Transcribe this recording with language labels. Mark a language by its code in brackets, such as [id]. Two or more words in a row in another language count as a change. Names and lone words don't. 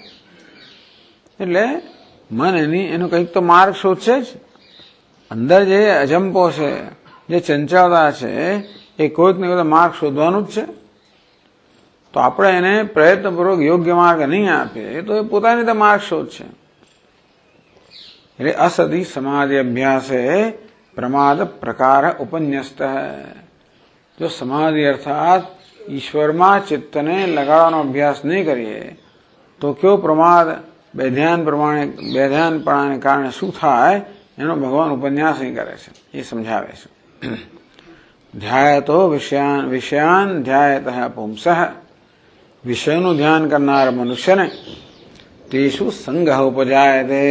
[gu] એટલે મન એનો કંઈક તો માર્ગ શોધશે જ. અંદર જે અજંપો છે, જે ચંચળતા છે, એ કોઈક ને કોઈ માર્ગ શોધવાનું જ છે. તો આપણે એને પ્રયત્નપૂર્વક યોગ્ય માર્ગ નહીં આપીએ તો એ પોતાની રીતે માર્ગ શોધશે. [sa] એટલે असति समाधि अभ्यासे प्रमाद प्रकार उपन्यस्त है. [gu] જો સમાધિ અર્થાત ईश्वરમાં ચિત્તને લગાડવાનો અભ્યાસ નહીં કરીએ તો કયો પ્રમાદ બેધ્યાનપણાને કારણે શું થાય એનો ભગવાન ઉપન્યાસ અહીં કરે છે, એ સમજાવે છે. [sa] ધ્યાયતો વિષયાન ધ્યાયત પુંસઃ. [gu] વિષયનું ધ્યાન કરનાર મનુષ્યને [sa] તેષુ સંગઃ ઉપજાયતે.